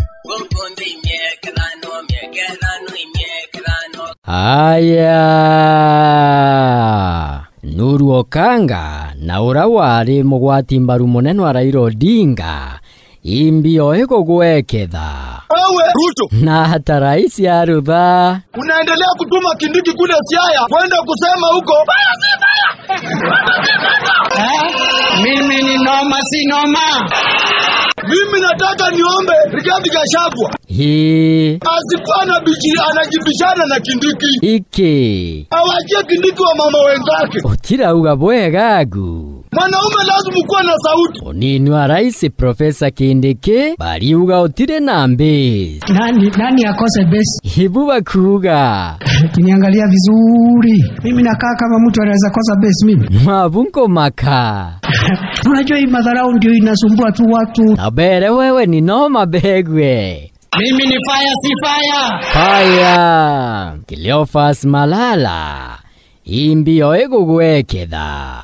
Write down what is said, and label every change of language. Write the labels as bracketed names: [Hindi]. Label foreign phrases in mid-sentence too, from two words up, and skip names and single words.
[Meru] Aya Nuru Okanga na ura wari mugwati mbaru munene wa Raila Odinga imbio eko gweketha Ruto [Swahili] na hata rais ya Rudha unaendelea kutuma Kindiki kule Siaya kwenda kusema huko mimi ni noma si noma. Mimi nataka niombe Rigathi Gachagua asikuwa anajibishana na Kindiki Ike awachie Kindiki wa mama wenzake [Meru] otira uga bwegagu [Swahili] mwanaume lazima kuwa na sauti. [Meru] Onini wa rais Profesa Kindiki bari uga otire nambe [Swahili] Nani akose besi [Meru] hibu bakuga [Swahili] kiniangalia vizuri mimi nakaa kama mtu anaweza kosa besi mimi [Meru] mabunko maka [Swahili] unajua hii madharau ndio inasumbua tu watu. Nabere wewe ni noma begwe. Mimi ni fire si fire. Fire. [Meru] Cleophas Malala imbio ego gweketha.